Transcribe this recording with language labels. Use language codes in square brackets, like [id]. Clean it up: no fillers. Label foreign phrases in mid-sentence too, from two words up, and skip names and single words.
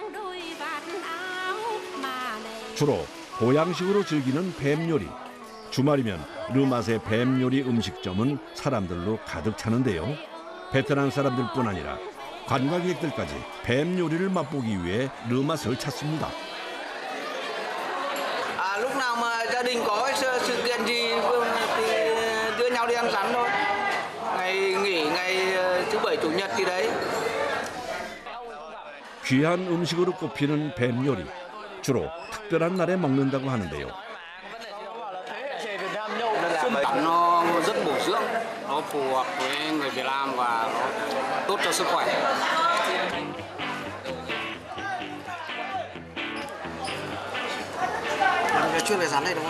[ko] 주로 보양식으로 즐기는 뱀 요리. 주말이면 르맛의 뱀 요리 음식점은 사람들로 가득 차는데요. 베트남 사람들뿐 아니라 관광객들까지 뱀 요리를 맛보기 위해 르맛을 찾습니다. [vi] Lúc nào mà gia đình có sự kiện gì thì đưa nhau đi ăn rắn thôi. Ngày nghỉ ngày thứ bảy chủ nhật thì đấy. [ko] 귀한 음식으로 꼽히는 뱀 요리. 주로 특별한 날에 먹는다고 하는데요. [vi] Nó rất bổ dưỡng, nó phù hợp với người Việt Nam và nó tốt cho sức khỏe. Chuyên về rắn đây đúng không?